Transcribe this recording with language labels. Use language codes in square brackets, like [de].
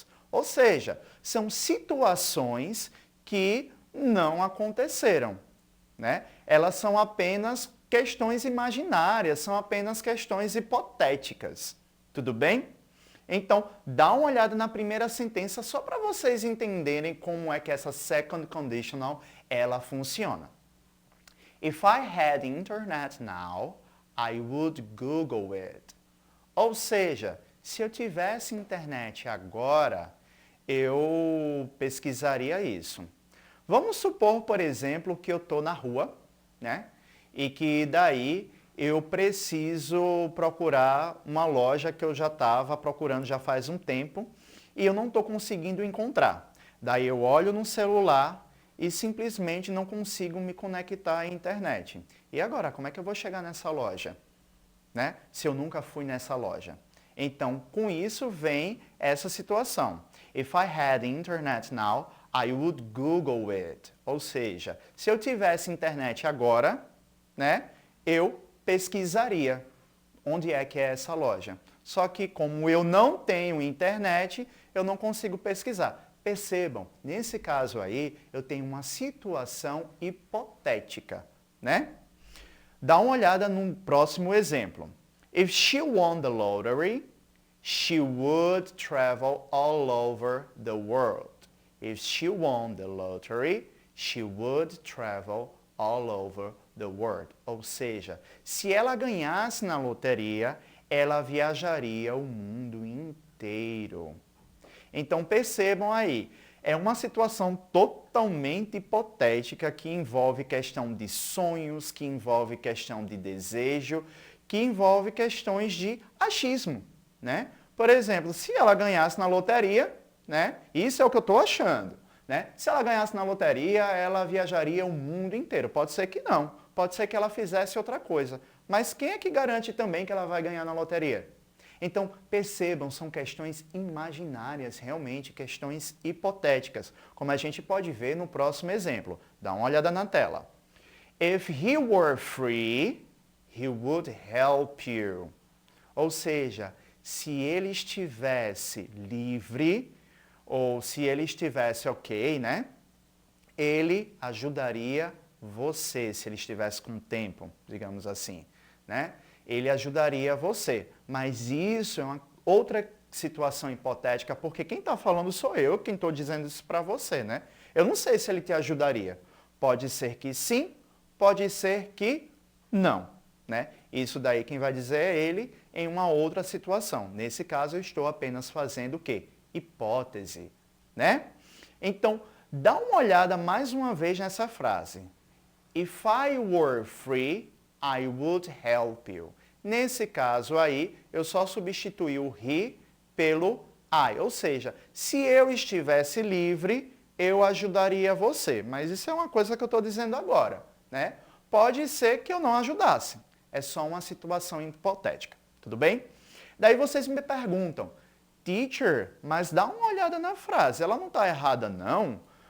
[pt] Ou seja, são situações que não aconteceram, né? Elas são apenas questões imaginárias, são apenas questões hipotéticas. Tudo bem? Então, dá uma olhada na primeira sentença só para vocês entenderem como é que essa second conditional ela funciona. [en] If I had internet now, I would Google it. [pt] Ou seja, se eu tivesse internet agora, eu pesquisaria isso. Vamos supor, por exemplo, que eu estou na rua, né? E que daí eu preciso procurar uma loja que eu já estava procurando já faz um tempo e eu não estou conseguindo encontrar. Daí eu olho no celular e simplesmente não consigo me conectar à internet. E agora, como é que eu vou chegar nessa loja? Né? Se eu nunca fui nessa loja. Então, com isso vem essa situação. [en] If I had internet now, I would Google it. [pt] Ou seja, se eu tivesse internet agora, né, eu pesquisaria onde é que é essa loja. Só que como eu não tenho internet, eu não consigo pesquisar. Percebam, nesse caso aí, eu tenho uma situação hipotética, né? Dá uma olhada no próximo exemplo. [en] If she won the lottery, she would travel all over the world. If she won the lottery, she would travel all over the world. [pt] Ou seja, se ela ganhasse na loteria, ela viajaria o mundo inteiro. Então percebam aí, é uma situação totalmente hipotética que envolve questão de sonhos, que envolve questão de desejo, que envolve questões de achismo, né? Por exemplo, se ela ganhasse na loteria, né? Isso é o que eu estou achando, né? Se ela ganhasse na loteria, ela viajaria o mundo inteiro. Pode ser que não, pode ser que ela fizesse outra coisa. Mas quem é que garante também que ela vai ganhar na loteria? Então, percebam, são questões imaginárias, realmente, questões hipotéticas, como a gente pode ver no próximo exemplo. Dá uma olhada na tela. [en] If he were free, he would help you. [pt] Ou seja, se ele estivesse livre, ou se ele estivesse ok, né? Ele ajudaria você, se ele estivesse com tempo, digamos assim, né? Ele ajudaria você. Mas isso é uma outra situação hipotética, porque quem está falando sou eu, quem estou dizendo isso para você, né? Eu não sei se ele te ajudaria. Pode ser que sim, pode ser que não, né? Isso daí quem vai dizer é ele em uma outra situação. Nesse caso, eu estou apenas fazendo o quê? Hipótese, né? Então, dá uma olhada mais uma vez nessa frase. [en] If I were free, I would help you. [pt] Nesse caso aí, eu só substituí o he pelo [en] I. [pt] Ou seja, se eu estivesse livre, eu ajudaria você. Mas isso é uma coisa que eu estou dizendo agora, né? Pode ser que eu não ajudasse. É só uma situação hipotética, tudo bem? Daí vocês me perguntam, teacher, mas dá uma olhada na frase, ela não está errada não?